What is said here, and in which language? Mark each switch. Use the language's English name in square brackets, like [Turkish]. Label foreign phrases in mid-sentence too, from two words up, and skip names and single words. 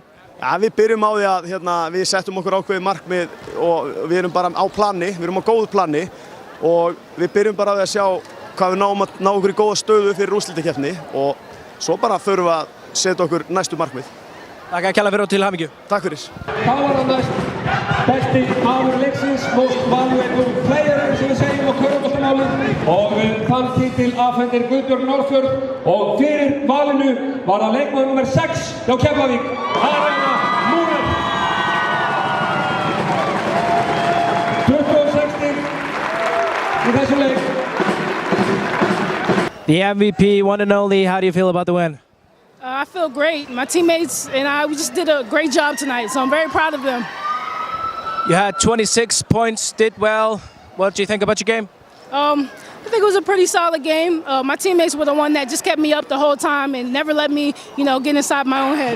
[Icelandic] Já, við byrjum á því að hérna, við settum okkur ákveðið markmið og við erum bara á plani, við erum á góðu plani og við byrjum bara á því að sjá hvað við náum að ná okkur í góða stöðu fyrir úrslitakeppni og svo bara förum við að setja okkur næstu markmið. Takk að kjalla fyrir og til hamingju. Takk fyrir. Það var það næst besti maður leiksins, [English] most valuable player [Icelandic] eins og við segjum á körfuboltamáli og þann titil afhendir Guðbjörg Norðfjörð og fyrir valinu var það leikmaður nr. 6 hjá Keflavík, Arena Múren. 26 í þessum leik. [English] The MVP, one and only, how do you feel about the win? I feel great. My teammates and we just did a great job tonight, so I'm very proud of them. You had 26 points, did well. What do you think about your game? I think it was a pretty solid game. My teammates were the one that just kept me up the whole time and never let me, get inside my own head.